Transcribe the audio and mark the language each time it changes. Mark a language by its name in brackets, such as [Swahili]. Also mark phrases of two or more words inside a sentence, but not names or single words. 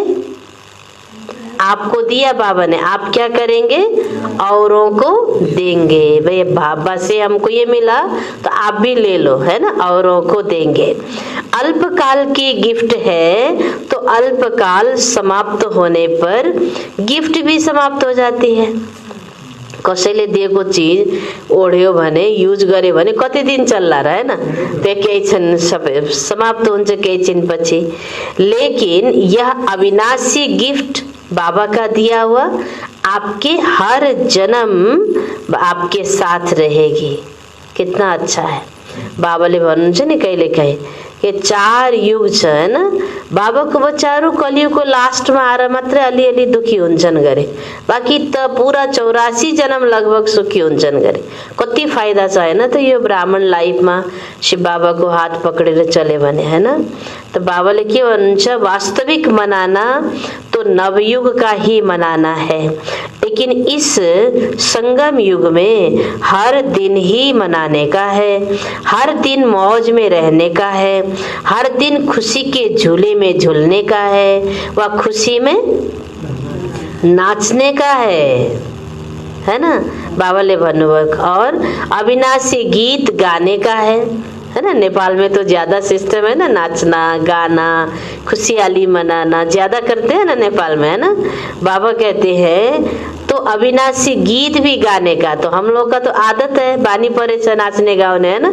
[Hindi] आपको दिया बाबा ने, आप क्या करेंगे? औरों को देंगे। भाई बाबा से हमको ये मिला तो आप भी ले लो, है ना, औरों को देंगे। अल्पकाल की गिफ्ट है तो अल्पकाल समाप्त होने पर गिफ्ट भी समाप्त हो जाती है। [Nepali] कसैले दिएको चीज ओढ्यो भने, युज गर्यो भने कति दिन चल्ला र, हैन? त्यो केही क्षण सबै समाप्त हुन्छ केही क्षण पछि। [Hindi] लेकिन यह अविनाशी गिफ्ट बाबा का दिया हुआ आपके हर जन्म आपके साथ रहेगी। कितना अच्छा है। [Nepali] बाबाले भन्नुहुन्छ नि कहिले कहीँ कि 4 युग छ हैन, बाबाको बच्चाहरू कलियुगको लास्टमा आएर मात्रै अलिअलि दुखी हुन्छन् गरे, बाँकी त पूरा 84 जन्म लगभग सुखी हुन्छन् गरे। कति फाइदा छ हैन त यो ब्राह्मण लाइफमा शिव बाबाको हात पकडेर चले भने हैन। [Hindi] तो [Nepali] बाबाले के भन्नुहुन्छ, [Hindi] वास्तविक मनाना तो नवयुग का ही मनाना है, लेकिन इस संगम युग में हर दिन ही मनाने का है, हर दिन मौज में रहने का है, हर दिन खुशी के झूले में झूलने का है, व खुशी में नाचने का है ना। [Nepali] बाबाले भन्नुभयो [Hindi] और अविनाशी गीत गाने का है ना। नेपाल में तो ज्यादा सिस्टम है ना, नाचना गाना खुशहाली मनाना ज्यादा करते हैं ना नेपाल में, है ना। बाबा कहते हैं तो अविनाशी गीत भी गाने का, तो हम लोग का तो आदत है [Nepali] बानी परे [Hindi] से नाचने गाने, है ना।